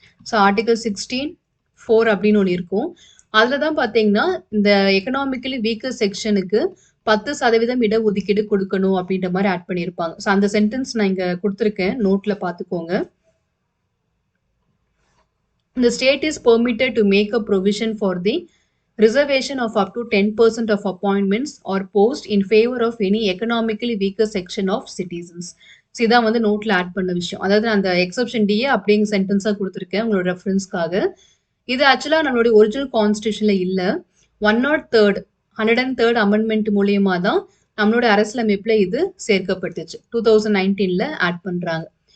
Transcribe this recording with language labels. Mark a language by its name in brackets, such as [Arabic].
[Tamil] So article 16(4) அப்படின்னு ஒன்று இருக்கும். அதில் தான் பார்த்தீங்கன்னா இந்த எக்கனாமிக்கலி வீக்கர் செக்ஷனுக்கு 10% இடஒதுக்கீடு கொடுக்கணும் அப்படின்ற மாதிரி ஆட் பண்ணியிருப்பாங்க. ஸோ அந்த சென்டென்ஸ் நான் இங்கே கொடுத்துருக்கேன், நோட்டில் பார்த்துக்கோங்க. [English] The state is permitted to make a provision for the reservation of up to 10% of appointments or posts in favor of any economically weaker section of citizens. [Tamil] So இதான் வந்து நோட்டில் ஆட் பண்ண விஷயம். அதாவது அந்த எக்ஸப்ஷன் டிஏ அப்படிங்கிற சென்டென்ஸாக கொடுத்துருக்கேன் உங்களோட ரெஃபரன்ஸ்க்காக. இது ஆக்சுவலாக நம்மளுடைய ஒரிஜினல் கான்ஸ்டியூஷனில் இல்லை. 103rd அமெண்ட்மெண்ட் மூலியமாக தான் நம்மளோட அரசியலமைப்பில் இது சேர்க்கப்பட்டுச்சு. 2019ல் ஆட் பண்ணுறாங்க.